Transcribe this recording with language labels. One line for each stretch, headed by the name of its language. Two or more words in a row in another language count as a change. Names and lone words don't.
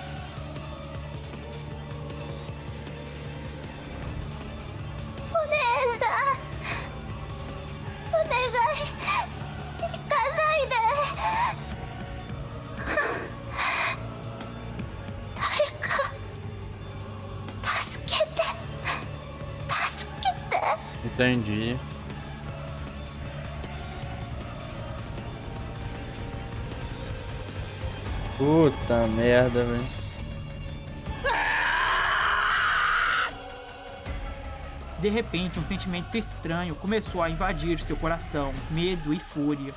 Japanese: お姉さん、お願い、行かないで。誰か助けて、助けて。
Portuguese: Entendi. Puta merda, velho. De repente, um sentimento estranho começou a invadir seu coração, medo e fúria.